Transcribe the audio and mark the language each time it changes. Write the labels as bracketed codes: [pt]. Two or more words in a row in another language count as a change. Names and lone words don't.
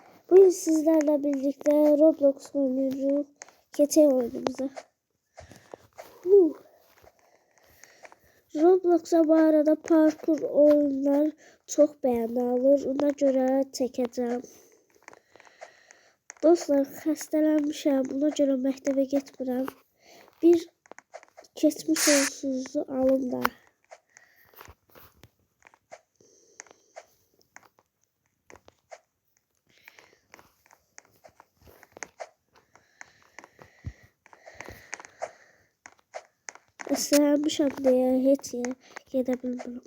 [tr] Bugün sizlerle birlikte Roblox oynuyoruz. Geçen oyunumuza. Roblox'a bu arada parkur oyunlar çok beğeni alır. Ona göre çekeceğim. [az] Dostlar, xəstələnmişəm. Buna görə məktəbə getmirəm. Bir keçmiş olsunuzu alın da. Xəstələnmişəm deyə heç yerə gedə bilmirəm.